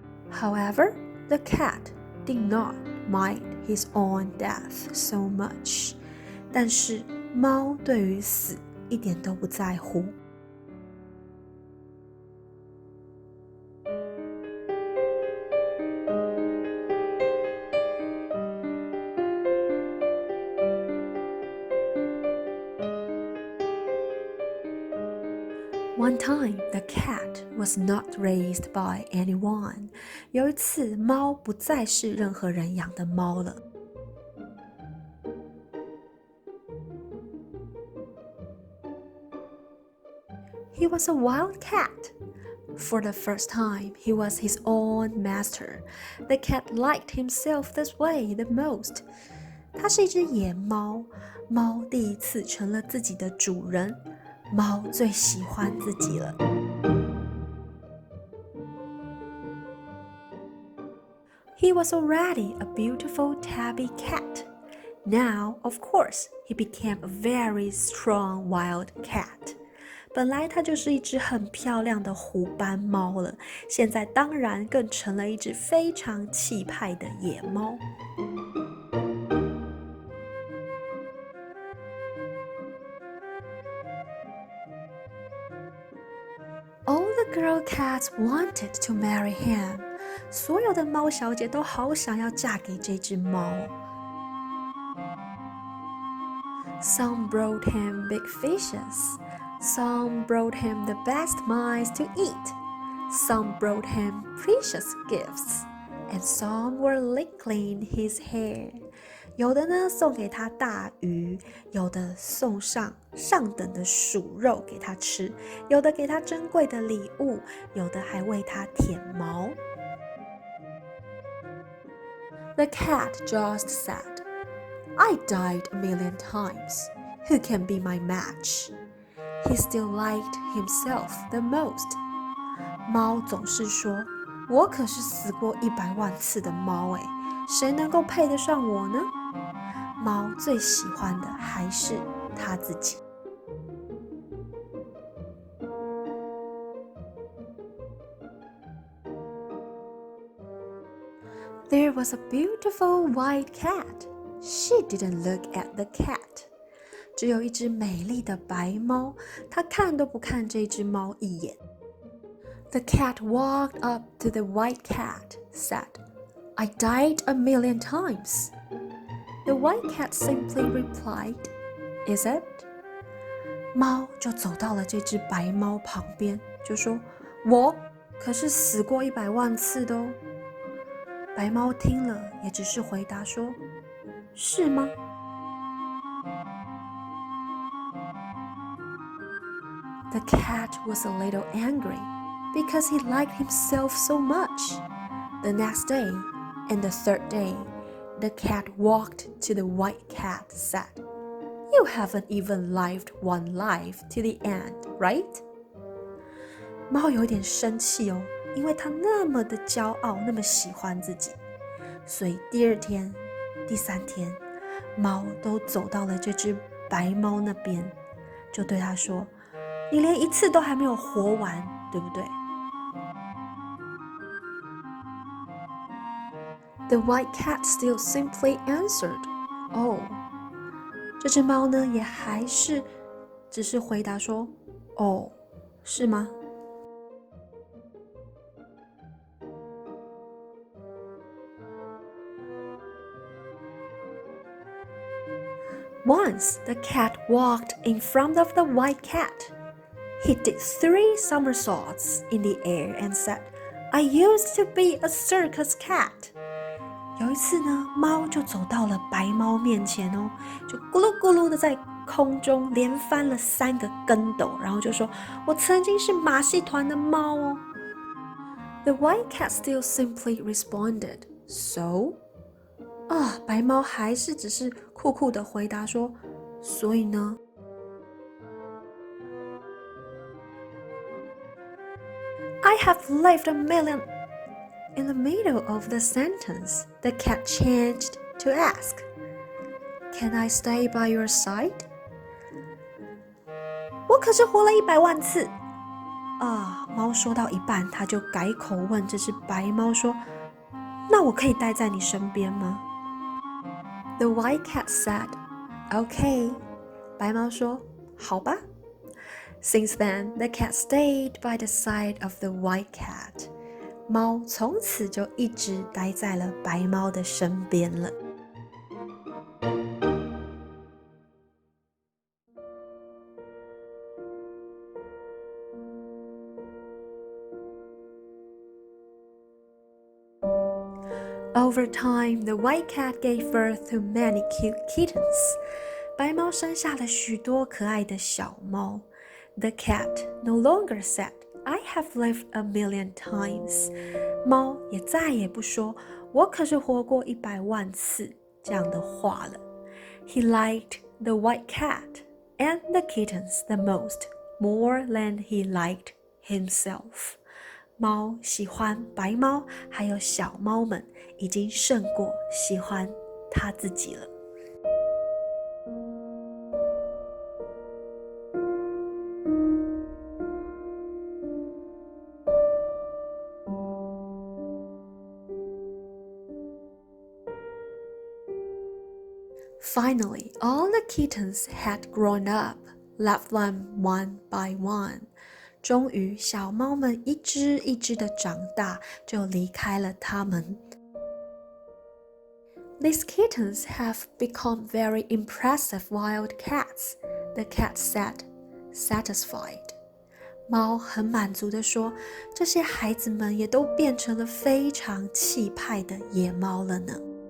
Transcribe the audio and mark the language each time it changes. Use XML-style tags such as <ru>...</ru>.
<en>However, the cat did not mind his own death so much.</en> <zh>但是，猫对于死一点都不在乎。</zh> <en>One time, the cat was not raised by anyone.</en> <zh>有一次，猫不再是任何人养的猫了。</zh> <en>He was a wild cat. For the first time, he was his own master. The cat liked himself this way the most.</en> <zh>它是一只野猫，猫第一次成了自己的主人。猫最喜欢自己了。</zh> <en>He was already a beautiful tabby cat. Now, of course, he became a very strong wild cat.</en> <zh>本来它就是一只很漂亮的虎斑猫了，现在当然更成了一只非常气派的野猫。</zh> <en>All the girl cats wanted to marry him.</en> <zh>所有的猫小姐都好想要嫁给这只猫。</zh> <en>Some brought him big fishes. Some brought him the best mice to eat. Some brought him precious gifts. And some were tickling his hair.</en> <zh>有的呢送给他大鱼，有的送上等的鼠肉给他吃，有的给他珍贵的礼物，有的还为他舔毛。</zh> <en>The cat just said, "I died a million times. Who can be my match?" He still liked himself the most.</en> <zh>猫总是说，我可是死过100万次的猫诶，谁能够配得上我呢？猫最喜欢的还是它自己。</zh> <en>There was a beautiful white cat. She didn't look at the cat.</en> <zh>只有一只美丽的白猫，它看都不看这只猫一眼。</zh> <en>The cat walked up to the white cat, said, "I died a million times." The white cat simply replied, "Is it?"</en> <zh>猫就走到了这只白猫旁边，就说：“我可是死过100万次的哦。” 白猫听了，也只是回答说：“是吗？”</zh> <en>The cat was a little angry because he liked himself so much. The next day and the third day, the cat walked to the white cat and said, "You haven't even lived one life to the end, right?"</en> <zh>猫有点生气哦，因为它那么的骄傲，那么喜欢自己，所以第二天、第三天，猫都走到了这只白猫那边，就对它说：“你连一次都还没有活完，对不对？”</zh> <en>The white cat still simply answered, "Oh."</en> <zh>这只猫呢，也还是只是回答说：“哦，是吗？”</zh> <en>Once the cat walked in front of the white cat. He did 3 somersaults in the air and said, "I used to be a circus cat."</en> <zh>有一次呢，猫就走到了白猫面前哦，就咕噜咕噜的在空中连翻了3个跟斗，然后就说：“我曾经是马戏团的猫哦。”</zh> <en>The white cat still simply responded, "So?"</en> <zh>白猫还是只是酷酷的回答说：“所以呢？”</zh> <en>I have lived a million. In the middle of the sentence, the cat changed to ask, "Can I stay by your side?"</en> <zh>我可是活了100万次。猫说到一半，它就改口问这只白猫说：“那我可以待在你身边吗？”</zh> <en>The white cat said, "Okay."</en> <zh>白猫说：“好吧。”</zh> <en>Since then, the cat stayed by the side of the white cat.</en> <zh>猫从此就一直待在了白猫的身边了。</zh> <en>Over time, the white cat gave birth to many cute kittens.</en> <zh>白猫生下了许多可爱的小猫。</zh> <en>The cat no longer said, "I have lived a million times."</en> <zh>猫也再也不说我可是活过100万次这样的话了。</zh> <en>He liked the white cat and the kittens the most, more than he liked himself.</en> <zh>猫喜欢白猫还有小猫们，已经胜过喜欢他自己了。</zh> <en>Finally, all the kittens had grown up, left them one by one.</en> <zh>终于，小猫们一只一只的长大，就离开了它们。</zh> <en>These kittens have become very impressive wild cats, the cat said, satisfied.</en> <zh>猫很满足地说，这些孩子们也都变成了非常气派的野猫了呢。</zh>